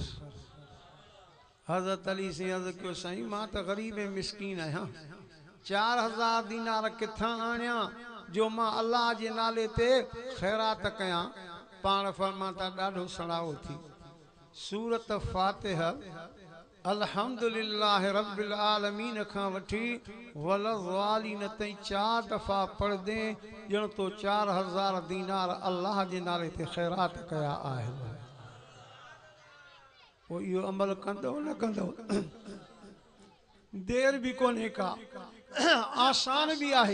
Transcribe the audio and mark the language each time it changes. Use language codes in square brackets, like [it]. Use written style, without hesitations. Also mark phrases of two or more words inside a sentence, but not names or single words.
[sd] हज़रत अली से अर्ज़ु कयो साईं मां त ग़रीब मिसकीन आहियां 4000 दीनार किथां आणियां जो मां अल्लाह जे नाले ते ख़ैरात कयां। पाण फरमाता ॾाढो सड़ाओ थी सूरत फातिहा [ar] الحمد لله رب العالمين [sd] खां वठी वलज़ालिन ताईं 4 दफ़ा पढ़ दे ॼण तो 4000 दीनार अल्लाह जे नाले ते ख़ैरात कया आहिनि। वो इहो अमल कंदो न कंदो देर भी कोन्हे का, आसान भी आहे।